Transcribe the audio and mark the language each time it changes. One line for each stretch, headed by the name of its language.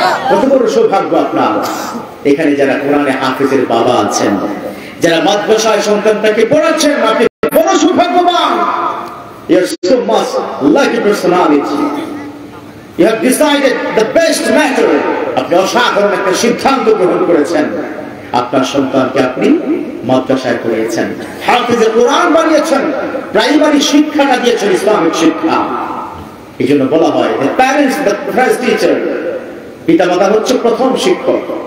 Bangla: কত বড় সৌভাগ্য আপনার। এখানে যারা কোরআনে হাফেজের বাবা আছেন, যারা মাদ্রাসায় সন্তানটাকে পড়াচ্ছেন, আপনি বড় সৌভাগ্যবান।
English: You are so much lucky personality. You have decided the best matter.
Bangla: আপনি অসাধারণ একটা সিদ্ধান্ত গ্রহণ করেছেন। আপনার সন্তানকে আপনি মাদ্রাসায় পড়িয়েছেন, হাফেজে কোরআন বানিয়েছেন, প্রাইমারি শিক্ষাটা দিয়েছেন ইসলামিক শিক্ষা। এই জন্য বলা হয়
English: the parents the first teacher,
Bangla: পিতামাতা হচ্ছে প্রথম শিক্ষক।